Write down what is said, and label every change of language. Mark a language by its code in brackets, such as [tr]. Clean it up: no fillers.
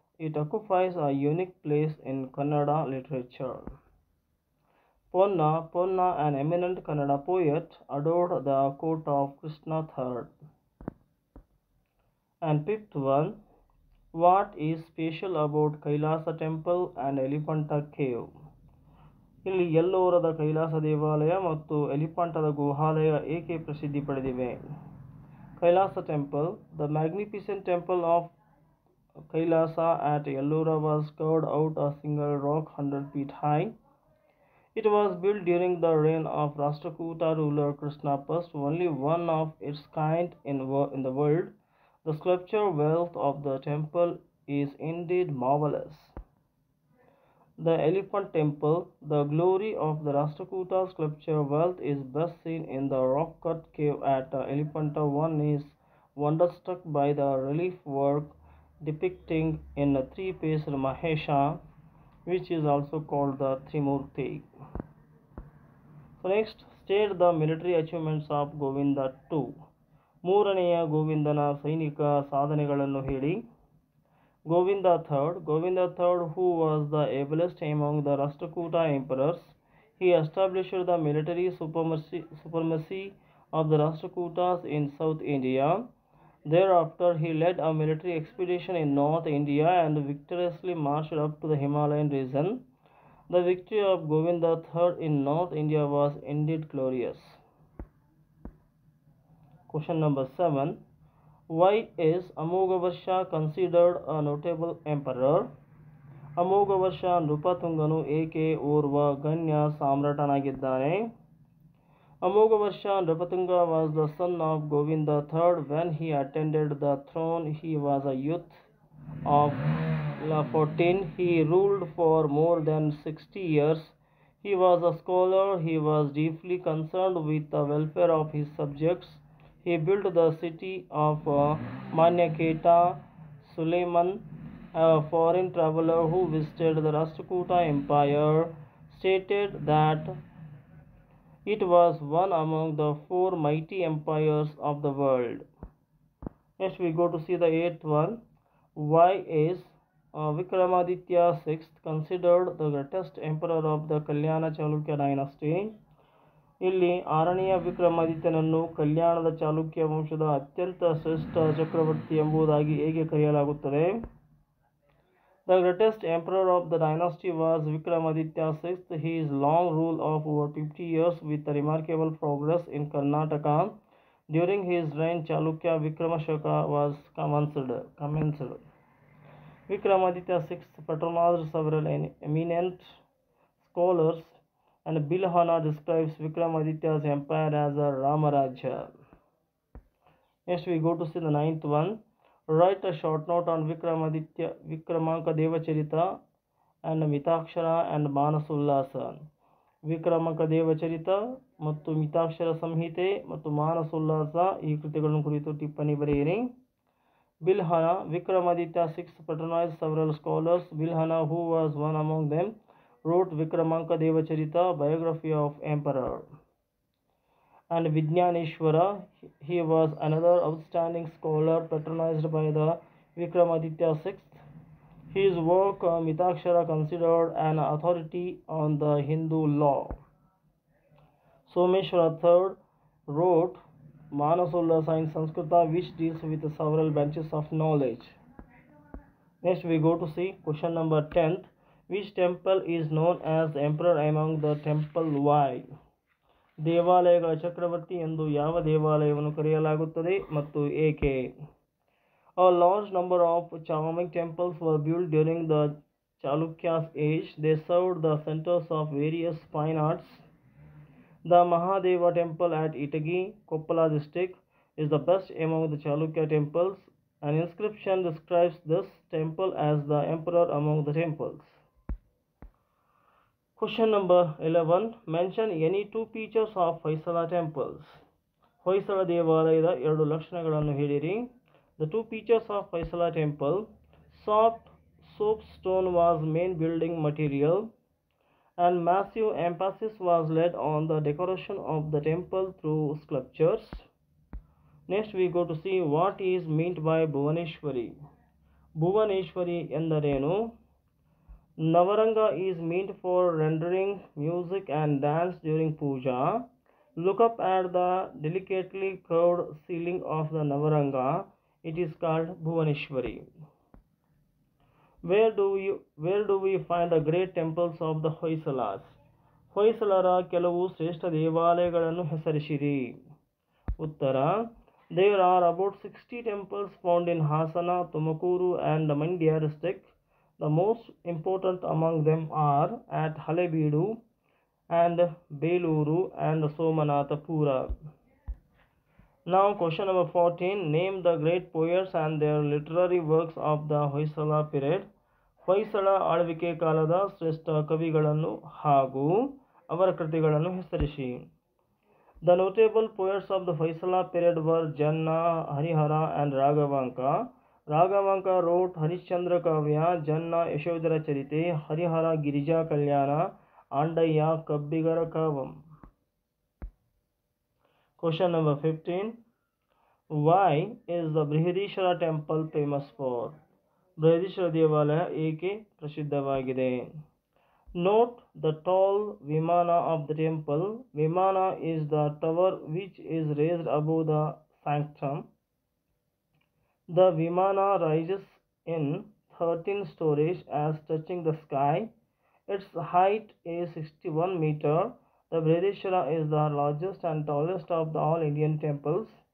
[en] it occupies a unique place in Kannada literature. Ponna, an eminent Kannada poet, adored the court of Krishna III. And fifth one, what is special about Kailasa temple and Elephanta cave? [kn] ಇಲ್ಲಿ ಎಲ್ಲೋರದ ಕೈಲಾಸ ದೇವಾಲಯ ಮತ್ತು ಎಲಿಫಂಟದ ಗುಹಾಲಯ ಏಕೆ ಪ್ರಸಿದ್ಧಿ ಪಡೆದಿವೆ? [en] Kailasa temple, the magnificent temple of Kailasa at Ellora was carved out a single rock 100 feet high. It was built during the reign of Rashtrakuta ruler Krishna I, only one of its kind in the world. The sculpture wealth of the temple is indeed marvelous. The Elephant Temple, the glory of the Rashtrakuta sculpture wealth is best seen in the rock-cut cave at Elephanta. One is wonderstruck by the relief work depicting in a three-faced Mahesha, which is also called the Trimurti. So next, state the military achievements of Govinda II. [kn] ಮೂರನೆಯ ಗೋವಿಂದನ ಸೈನಿಕ ಸಾಧನೆಗಳನ್ನು ಹೇಳಿ. [en] Govinda III, who was the ablest among the Rashtrakuta emperors, he established the military supremacy of the Rashtrakutas in South India. Thereafter, he led a military expedition in North India and victoriously marched up to the Himalayan region. The victory of Govinda III in North India was indeed glorious. Question number 7. Why is Amogavarsha considered a notable emperor? [kn] Amoghavarsha ನೃಪತುಂಗನು ಏಕೆ ಓರ್ವ ಗಣ್ಯ ಸಾಮ್ರಾಟನಾಗಿದ್ದಾನೆ? [en] Amogavarsha Nripatunga was the son of Govinda III. When he attained the throne, he was a youth of 14. He ruled for more than 60 years. He was a scholar. He was deeply concerned with the welfare of his subjects. He built the city of Manyaketa. Suleiman, a foreign traveler who visited the Rashtrakuta Empire, stated that it was one among the four mighty empires of the world. Next we go to see the eighth one. Why is Vikramaditya VI considered the greatest emperor of the Kalyana Chalukya dynasty? [kn] ಇಲ್ಲಿ ಆರನೆಯ ವಿಕ್ರಮಾದಿತ್ಯನನ್ನು ಕಲ್ಯಾಣದ ಚಾಲುಕ್ಯ ವಂಶದ ಅತ್ಯಂತ ಶ್ರೇಷ್ಠ ಚಕ್ರವರ್ತಿ ಎಂಬುದಾಗಿ ಹೇಗೆ ಕರೆಯಲಾಗುತ್ತದೆ? [en] The greatest emperor of the dynasty was Vikramaditya VI. His long rule of over 50 years with remarkable progress in Karnataka. During his reign, Chalukya Vikramashaka was commenced. Vikramaditya VI patronized several eminent scholars, and Bilhana describes Vikramaditya's empire as a Ramarajya. Next we go to see the ninth one. Write a short note on Vikramanka Devacharita and Mitakshara and Manasullasa. [kn] Vikramanka Devacharita ಮತ್ತು ಮಿತಾಕ್ಷರ ಸಂಹಿತೆ ಮತ್ತು ಮಾನಸೋಲ್ಲಾಸ ಈ ಕೃತಿಗಳನ್ನು ಕುರಿತು ಟಿಪ್ಪಣಿ ಬರೆಯಿರಿ. [en] Bilhana, Vikramaditya VI patronized several scholars. Bilhana, who was one among them, wrote Vikramanka Devacharita, biography of emperor. And Vijnaneshwara, he was another outstanding scholar patronized by the Vikramaditya VI. His work Mitakshara considered an authority on the Hindu law. Someshwara III wrote Manasollasa in Sanskrita, which deals with several branches of knowledge. Next we go to see question number 10th. Which temple is known as the emperor among the temple? Why? [kn] ದೇವಾಲಯಗಳ ಚಕ್ರವರ್ತಿ ಎಂದು ಯಾವ ದೇವಾಲಯವನ್ನು ಕರೆಯಲಾಗುತ್ತದೆ ಮತ್ತು ಏಕೆ? [en] A large number of charming temples were built during the Chalukya's age. They served the centers of various fine arts. The Mahadeva temple at Itagi, Koppala district, is the best among the Chalukya temples. An inscription describes this temple as the emperor among the temples. Question number 11. Mention any two features of Hoysala temples. [kn] Hoysala ದೇವಾಲಯದ ಎರಡು ಲಕ್ಷಣಗಳನ್ನು ಹೇಳಿರಿ. [en] The two features of Hoysala temple. Soft soapstone was main building material, and massive emphasis was laid on the decoration of the temple through sculptures. Next we go to see what is meant by Bhuvaneshwari. [kn] Bhuvaneshwari ಎಂದರೇನು? [en] Navaranga is meant for rendering music and dance during puja. Look up at the delicately curved ceiling of the Navaranga. It is called Bhuvaneshwari. Where do we find the great temples of the Hoysalas? [kn] ಹೊಯ್ಸಳರ ಕೆಲವು ಶ್ರೇಷ್ಠ ದೇವಾಲಯಗಳನ್ನು ಹೆಸರಿಸಿರಿ. ಉತ್ತರ: [en] There are about 60 temples found in Hasana, Tumakuru and Mandya district. The most important among them are at Halebeedu and Beluru and Somanathapura. Now question number 14. Name the great poets and their literary works of the Hoysala period. [kn] Hoysala ಆಳ್ವಿಕೆ ಕಾಲದ ಶ್ರೇಷ್ಠ ಕವಿಗಳನ್ನು ಹಾಗೂ ಅವರ ಕೃತಿಗಳನ್ನು ಹೆಸರಿಸಿ. [en] The notable poets of the Hoysala period were Janna, Harihara and Raghavanka. Raghavanka wrote Harishchandra Kavya, Janna Yashodhara Charite, Harihara Girija Kalyana, Andaya Kabbigara Kavam. Question number 15. Why is the Brihadishwara temple famous for? [kn] Brihadeeswara ದೇವಾಲಯ ಏಕೆ ಪ್ರಸಿದ್ಧವಾಗಿದೆ? [en] Note the tall Vimana of the temple. Vimana is the tower which is raised above the sanctum. The Vimana rises in 13 stories as touching the sky. Its height is 61 meter. The Brihadishwara is the largest and tallest of the all Indian temples.